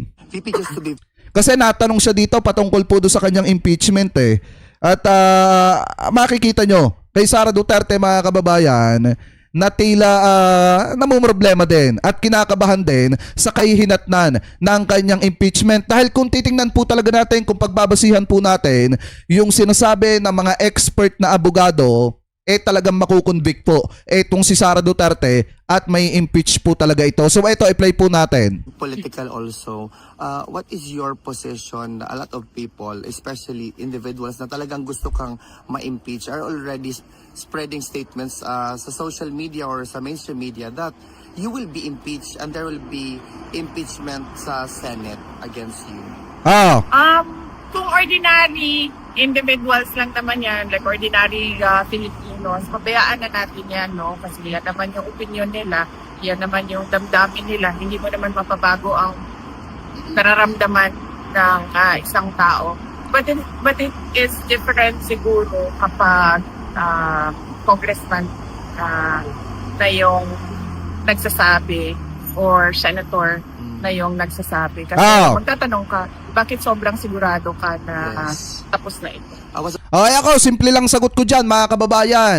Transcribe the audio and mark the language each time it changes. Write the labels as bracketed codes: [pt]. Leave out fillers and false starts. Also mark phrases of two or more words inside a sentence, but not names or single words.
[tl] Kasi natanong siya dito patungkol po doon sa kanyang impeachment At makikita nyo kay Sara Duterte mga kababayan na tila namumroblema din at kinakabahan din sa kahihinatnan ng kanyang impeachment. Dahil kung titingnan po talaga natin, kung pagbabasihan po natin yung sinasabi ng mga expert na abogado, talagang makukonvict po itong si Sara Duterte at may impeach po talaga ito. So ito, i-play po natin. [en] Political also. What is your position? A lot of people, especially individuals [tl] na talagang gusto kang ma-impeach [en] are already spreading statements sa social media or sa mainstream media that you will be impeached and there will be impeachment sa Senate against you. [tl] Kung [en] ordinary individuals [tl] lang naman yan, [en] like ordinary Filipinos, [tl] pabayaan na natin yan, no? Kasi yan naman yung opinion nila, yan naman yung damdamin nila. Hindi mo naman mapabago ang nararamdaman ng isang tao. [en] But it is different [tl] siguro kapag congressman na yung nagsasabi or senator na yung nagsasabi. Kasi magtatanong ka, bakit sobrang sigurado ka na tapos na ito? Okay ako, simple lang sagot ko dyan mga kababayan.